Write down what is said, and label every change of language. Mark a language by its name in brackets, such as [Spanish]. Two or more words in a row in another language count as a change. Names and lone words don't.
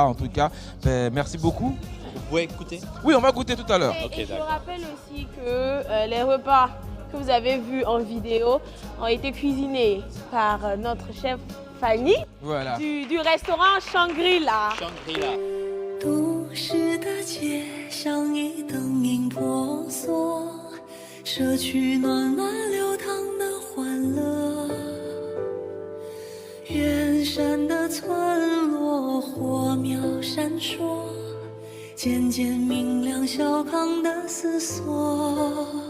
[French] En tout cas, merci beaucoup. Vous pouvez goûter? Oui, on va goûter tout à l'heure. Et je vous rappelle aussi que les repas que vous avez vus en vidéo ont été cuisinés par notre chef Fanny, voilà. du restaurant Shangri-La. Shangri-La. [Chinese] 都市的街上一灯影婆娑，社区暖暖流淌的欢乐。远山的村落火苗闪烁，渐渐明亮小康的思索。